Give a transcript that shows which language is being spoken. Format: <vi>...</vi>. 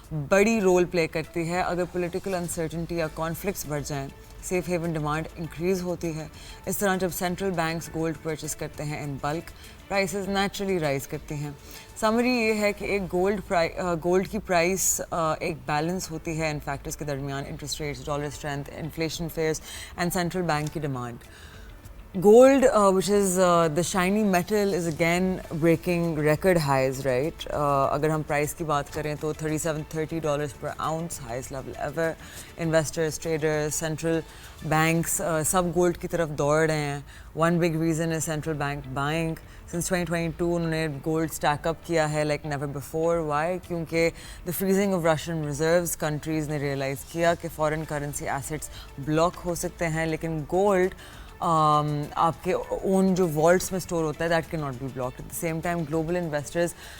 <ur>بڑی role play کرتی ہے۔ اگر پولیٹیکل انسرٹنٹی یا کانفلکٹس بڑھ جائیں، سیف ہیون ڈیمانڈ انکریز ہوتی ہے۔ اس طرح جب سینٹرل بینکس گولڈ پرچیز کرتے ہیں ان بلک، پرائسز نیچرلی رائز کرتی ہیں۔ سمری یہ ہے کہ ایک گولڈ کی پرائس ایک بیلنس ہوتی ہے ان فیکٹرز کے درمیان: interest rates, dollar strength, inflation fears and central bank کی demand.</ur> <en>Gold, which is the shiny metal, is again breaking record highs, right?</en> <ur>اگر ہم پرائس کی بات کریں تو $3730</ur> <en>per ounce, highest level ever. Investors, traders, central banks</en> <ur>سب gold کی طرف دوڑ رہے ہیں۔</ur> <en>One big reason is central bank buying. Since 2022</en> <ur>انہوں نے گولڈ اسٹیک اپ کیا ہے</ur> <en>like never before. Why?</en> <ur>کیونکہ</ur> <en>the freezing of Russian reserves countries</en> <ur>نے ریئلائز کیا کہ فورن کرنسی ایسٹس بلاک ہو سکتے ہیں، لیکن گولڈ آپ کے اون جو والٹس میں اسٹور ہوتا ہے</ur> <en>That can not be blocked. At the same time</en> <ur>global investors</ur>